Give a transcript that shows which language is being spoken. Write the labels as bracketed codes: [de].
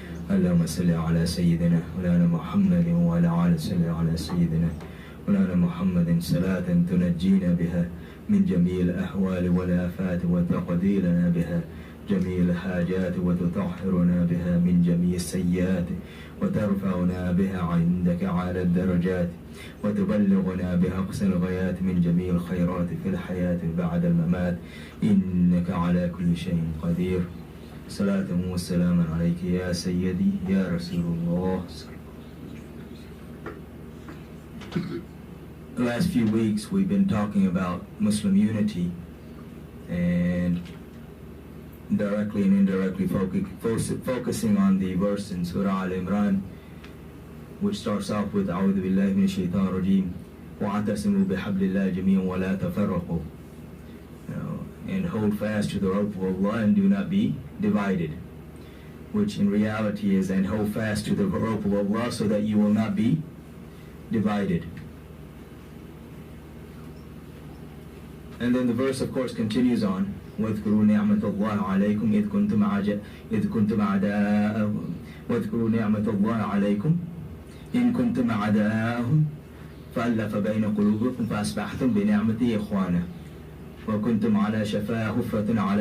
[ar] اللهم صل على سيدنا مولانا محمد وعلى آله صل على سيدنا مولانا محمد صلاة تنجينا بها من جميع الأحوال والآفات وتقضي لنا بها جميع الحاجات وتطهرنا بها من جميع السيئات وترفعنا بها عندك على الدرجات وتبلغنا بها أقصى الغايات من جميع الخيرات في الحياة بعد الممات إنك على كل شيء قدير. صلاة والسلام عليك يا سيدي يا رسول الله. [en] The last few weeks we've been talking about Muslim unity and directly and indirectly focusing on the verse in Surah Al-Imran which starts off with [ar] أعوذ بالله من الشيطان الرجيم وَاعْتَصِمُوا بِحَبْلِ اللَّهِ جَمِيعًا وَلَا تَفَرَّقُوا, [en] and hold fast to the rope of Allah and do not be divided, which in reality is and hold fast to the rope of Allah so that you will not be divided. And then the verse of course continues on [ar] واذكروا نعمة الله عليكم إذ كنتم أعداء واذكروا نعمة الله عليكم إن كنتم أعداء فألف بين قلوبكم فأصبحتم بنعمته إخوانا وكنتم على شفا حفرة